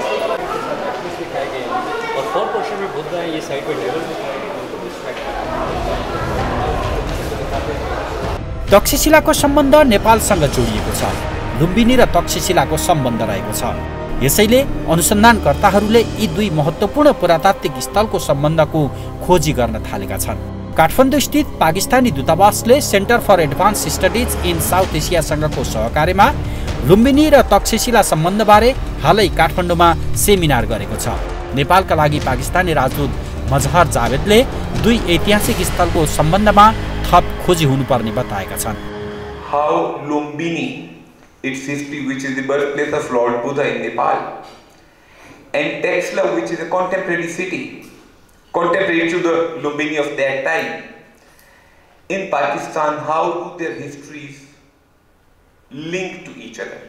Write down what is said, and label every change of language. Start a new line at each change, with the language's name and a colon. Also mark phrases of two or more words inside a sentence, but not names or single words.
Hindi: और 4% में बुद्ध है, ये साइड पे टेबल पे
Nepali: तक्षशिलाको सम्बन्ध नेपालसँग जोडिएको छ। लुम्बिनी र तक्षशिलाको सम्बन्ध रहेको छ। यसैले अनुसन्धानकर्ताहरूले यी दुई महत्त्वपूर्ण पुरातात्विक स्थलको सम्बन्धको खोजी गर्न थालेका छन्। काठमाडौँ स्थित पाकिस्तानी दूतावासले सेन्टर फर एडभान्स स्टडिज इन साउथ एसियासँगको सहकार्यमा लुम्बिनी र तक्षशिला सम्बन्धबारे हालै काठमाडौँमा सेमिनार गरेको छ। नेपालका लागि पाकिस्तानी राजदूत मजहर जावेदले दुई ऐतिहासिक स्थलको सम्बन्धमा थप खोजी हुनुपर्ने बताएका छन्।
English: How Lumbini, its history, which is the birthplace of Lord Buddha in Nepal, and Taxila, which is a contemporary city, contemporary to the Lumbini of that time, in Pakistan, how do their histories link to each other?